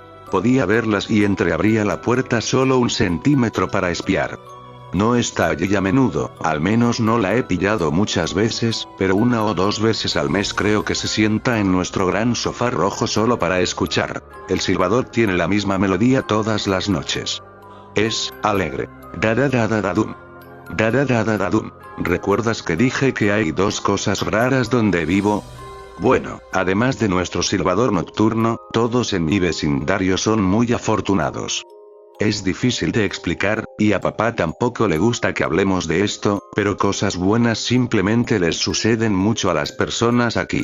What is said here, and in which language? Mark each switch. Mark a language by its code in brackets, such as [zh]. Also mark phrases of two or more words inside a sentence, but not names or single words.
[es] Podía verlas y entreabría la puerta solo 1 centímetro para espiar. No está allí a menudo, al menos no la he pillado muchas veces, pero 1 o 2 veces al mes creo que se sienta en nuestro gran sofá rojo solo para escuchar. El silbador tiene la misma melodía todas las noches. Es alegre. Da da da da da dum. Da da da da da dum. ¿Recuerdas que dije que hay 2 cosas raras donde vivo? Bueno, además de nuestro silbador nocturno, todos en mi vecindario son muy afortunados. Es difícil de explicar, y a papá tampoco le gusta que hablemos de esto, pero cosas buenas simplemente les suceden mucho a las personas aquí.